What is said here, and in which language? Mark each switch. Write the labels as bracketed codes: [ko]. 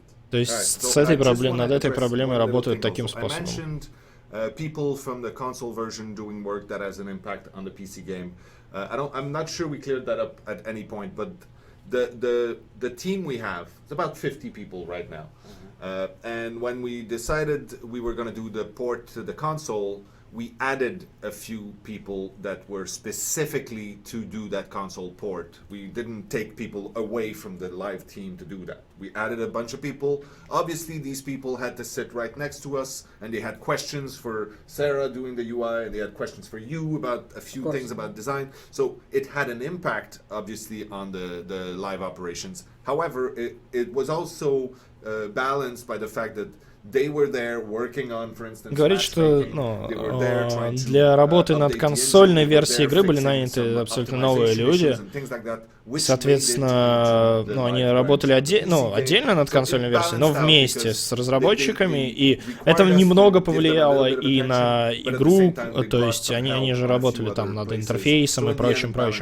[ru] То есть с этой над этой проблемой работают таким способом. [en] People from the console version doing work that has an impact on the PC game. I'm not sure we cleared that up at any point, but the team we have, it's about 50 people right now. And when we decided we were going to do the port to the console, we added a few people that were specifically to do that console port. We didn't take people away from the live team to do that. We added a bunch of people. Obviously, these people had to sit right next to us, and they had questions for Sarah doing the UI, and they had questions for you about a few things about design. So it had an impact, obviously, on the live operations. However, it was also balanced by the fact that they were there working on, for instance, [ru] говорит, что для работы над консольной версией игры были наняты абсолютно новые люди. Соответственно, они работали отдельно над консольной версией, но вместе с разработчиками, и это немного повлияло и на игру, то есть они же работали там над интерфейсом и прочим.